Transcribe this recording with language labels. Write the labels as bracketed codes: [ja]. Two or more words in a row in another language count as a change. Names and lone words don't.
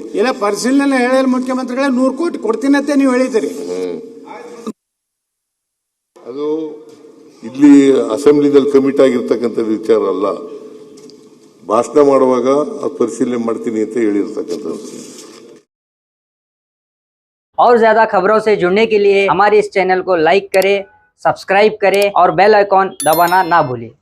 [kn] ಇಲ್ಲ, ಪರಿಶೀಲನೆ ಹೇಳಿದ್ರೆ ಮುಖ್ಯಮಂತ್ರಿಗಳೇ 100 ಕೋಟಿ ಕೊಡ್ತೀನಿ ಅಂತ ನೀವು ಹೇಳಿದಿರಿ. ಅದು ಇಲ್ಲಿ ಅಸೆಂಬ್ಲಿನಲ್ಲಿ ಕಮಿಟ್ ಆಗಿರ್ತಕ್ಕಂಥ ವಿಚಾರ ಅಲ್ಲ. ಭಾಷಣ ಮಾಡುವಾಗ ಅದು ಪರಿಶೀಲನೆ ಮಾಡ್ತೀನಿ ಅಂತ ಹೇಳಿರ್ತಕ್ಕಂಥದ್ದು. [hi] और ज्यादा खबरों से जुड़ने के लिए हमारे इस चैनल को लाइक करें, सब्सक्राइब करें और बेल आइकॉन दबाना ना भूलें।